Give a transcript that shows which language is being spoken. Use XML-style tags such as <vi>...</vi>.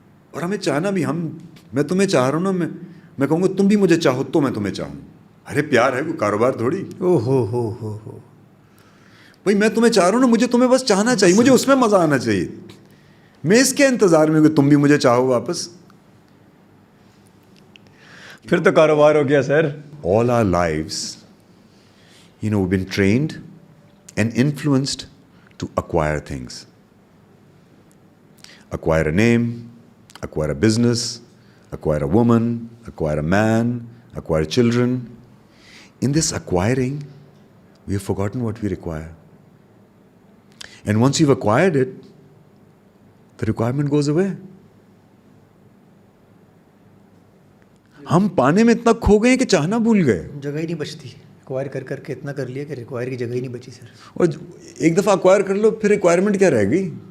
<ur>اور ہمیں چاہنا بھی, میں تمہیں چاہ رہا ہوں نا, میں کہوں گا تم بھی مجھے چاہو تو میں تمہیں چاہوں. ارے پیار ہے کوئی کاروبار تھوڑی. او ہو بھائی میں تمہیں چاہ رہا ہوں نا, مجھے تمہیں بس چاہنا چاہیے, مجھے اس میں مزہ آنا چاہیے. میں اس کے انتظار میں کہ تم بھی مجھے چاہو واپس. پھر تو کاروبار ہو گیا سر.</ur> <en>All our lives, we've been trained and influenced to acquire things. Acquire a name, acquire a business, acquire a woman, acquire a man, acquire children. In this acquiring, we have forgotten what we require. And once you've acquired it, the requirement goes away.</en> <ur>ہم پانے میں اتنا کھو گئے ہیں کہ چاہنا بھول گئے. جگہ ہی نہیں بچتی. ایکوائر کر کر کے اتنا کر لیا کہ ریکوائر کی جگہ ہی نہیں بچی سر. اور ایک دفعہ ایکوائر کر لو پھر ریکوائرمنٹ کیا رہے گی.</ur>